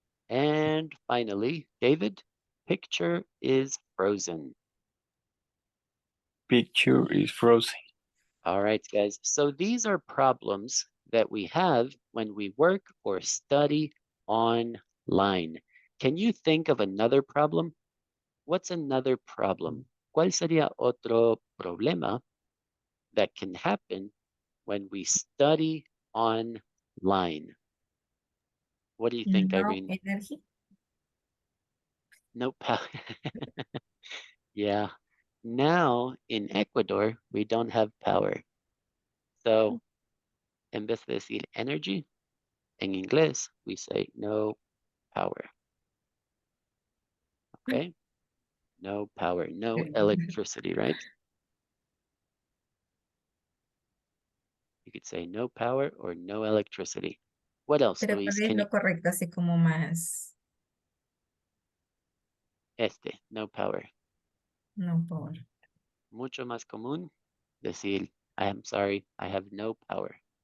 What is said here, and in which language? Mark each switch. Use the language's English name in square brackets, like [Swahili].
[English] And finally, David, picture is frozen. Picture is frozen. All right, guys. So these are problems that we have when we work or study online. Can you think of another problem? What's another problem? [Spanish] ¿Cuál sería otro problema [English] that can happen when we study online? What do you think, No Irene? energy. No power. Yeah. Now in Ecuador, we don't have power. [Spanish] So en vez de decir energy, en inglés, [English] we say no power. Okay? No power, no electricity, right? You could say no power or no electricity. What else, [Spanish] Pero [English] Luis? [Spanish] ¿cuál es lo correcto? Así como más. [English] no power. No power. [Spanish] Mucho más común decir, [English] I am sorry, I have no power.